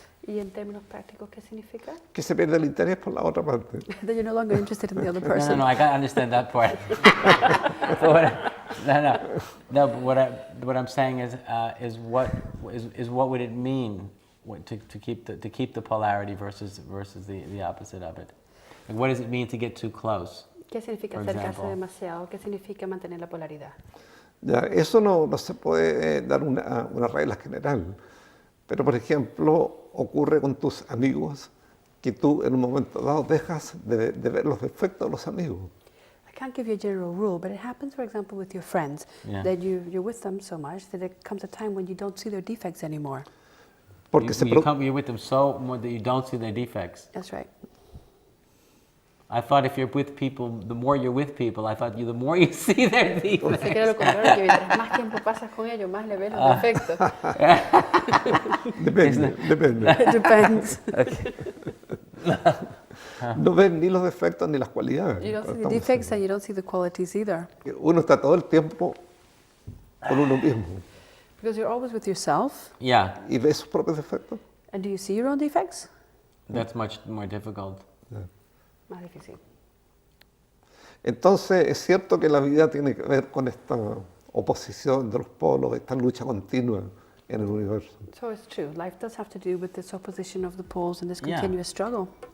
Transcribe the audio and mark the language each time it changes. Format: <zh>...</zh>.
<es>Y en términos prácticos, ¿qué significa? Que se pierde el interés por la otra parte.</es> <en>That you're no longer interested in the other No, person. I got to understand that part. But what I'm saying is what would it mean to keep the polarity versus the opposite of it? Like, what does it mean to get too close?</en> <es>¿Qué significa</es> <en>For</en> <es>acercarse</es> <en>example.</en> <es>demasiado? ¿Qué significa mantener la polaridad? Ya, eso no se puede dar una regla general, pero por ejemplo ocurre con tus amigos que tú en un momento dado dejas de ver los defectos de los amigos.</es> <en>I can't give you a general rule, but it happens, for example, with your friends, Yeah. that you're with them so much that there comes a time when you don't see their defects anymore.</en> <es>Porque</es> <en>You're with them so much that you don't see their defects. That's right. I thought if you're with people, the more you're with people, I thought the more you see their defects.</en> <es>Sé que era lo contrario, que mientras más tiempo pasas con ellos, más le ves los defectos. depende.</es> <en>It depends.</en> <es>No ves ni los defectos ni las cualidades.</es> <en>You don't see the defects and you don't see the qualities either.</en> <es>Uno está todo el tiempo con uno mismo</es> <en>Because you're always with yourself. Yeah,</en> <es>y ves sus propios defectos.</es> <en>And do you see your own defects? that's much more difficult.</en> <es>Más difícil. Entonces es cierto que la vida tiene que ver con esta oposición de los polos, esta lucha continua en el universo.</es> <en>So it's true. Life does have to do with this opposition of the poles and this Yeah. continuous struggle.</en>